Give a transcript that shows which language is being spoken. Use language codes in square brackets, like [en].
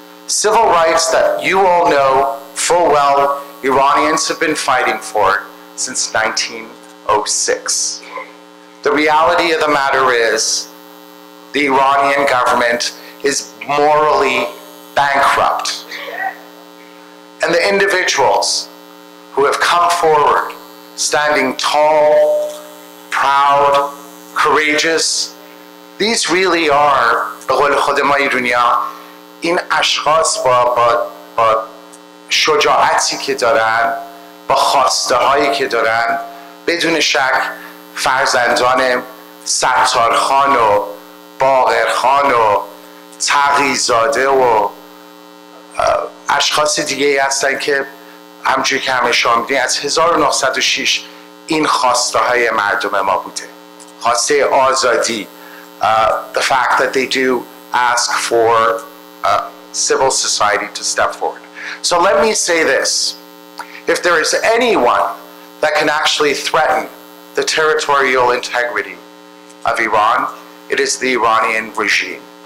[en] Civil rights that you all know full well Iranians have been fighting for since 1906. The reality of the matter is the Iranian government is morally bankrupt. And the individuals who have come forward, standing tall, proud, courageous, these really are, [fa] به قول خود ما ایرانی‌ها، این اشخاص با شجاعتی که دارن، با خواسته هایی که دارن، بدون شک فرزندان ستارخان و باقرخان و تقی‌زاده و اشخاص دیگه هستن که همونجوری که همه شما می‌دونید از 1906 این خواسته های مردم ما بوده. خواسته آزادی. [en] The fact that they do ask for civil society to step forward. So let me say this. If there is anyone that can actually threaten the territorial integrity of Iran, it is the Iranian regime.